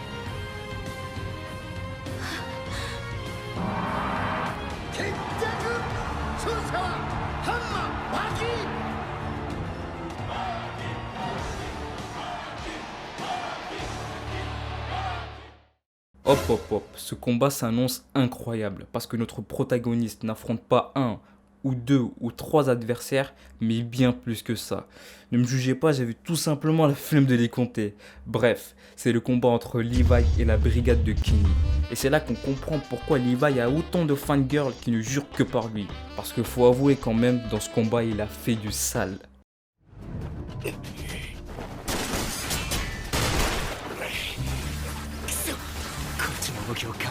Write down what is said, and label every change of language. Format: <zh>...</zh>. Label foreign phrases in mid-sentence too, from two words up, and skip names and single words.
<ja>決着勝者はハンマーバキ</ja> <fr>Hop hop hop, ce combat s'annonce incroyable parce que notre protagoniste n'affronte pas un ou deux ou trois adversaires, mais bien plus que ça. Ne me jugez pas, j'avais tout simplement la flemme de les compter. Bref, c'est le combat entre Levi et la brigade de Kenny. Et c'est là qu'on comprend pourquoi Levi a autant de fangirls qui ne jurent que par lui. Parce qu'il faut avouer quand même, dans ce combat, il a fait du sale.</fr> <ja>動きを完</ja>